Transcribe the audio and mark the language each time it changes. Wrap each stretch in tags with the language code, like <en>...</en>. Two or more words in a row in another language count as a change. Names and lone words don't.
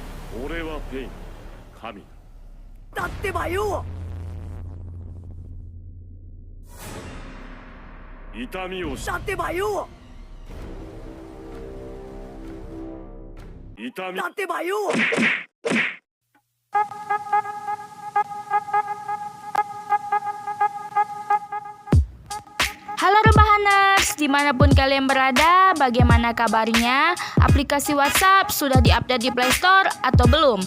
<ja>俺はペイン、神だ。だってばよ。痛みをだってばよ。痛みだってばよ。</ja> <id>Halo Rebahaners, dimanapun kalian berada, bagaimana kabarnya? Aplikasi WhatsApp sudah diupdate di Play Store atau belum?</id>